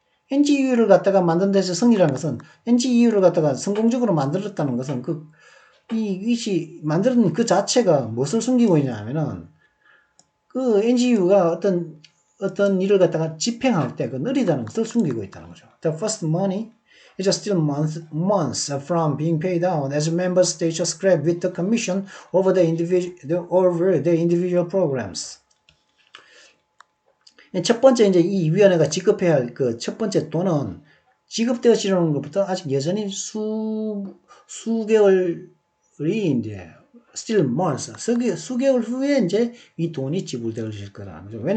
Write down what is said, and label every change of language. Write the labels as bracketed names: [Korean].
[Korean] NGEU를 갖다가 만든 데서 승리라는 것은 NGEU를 갖다가 성공적으로 만들었다는 것은 이것이 만드는 그 자체가 무엇을 숨기고 있냐 하면은 그 NGU가 어떤 일을 갖다가 집행할 때 그 느리다는 것을 숨기고 있다는 거죠. [English] The first money is still months from being paid out as member states scrap with the commission over the individual programs. [Korean] 첫 번째 이제 이 위원회가 지급해야 할 그 첫 번째 돈은 지급되어지는 것부터 아직 여전히 수개월이 이제 [English] still months, [Korean] 수개월 후에 이제 이 돈이 지불되어질 거라는 거죠.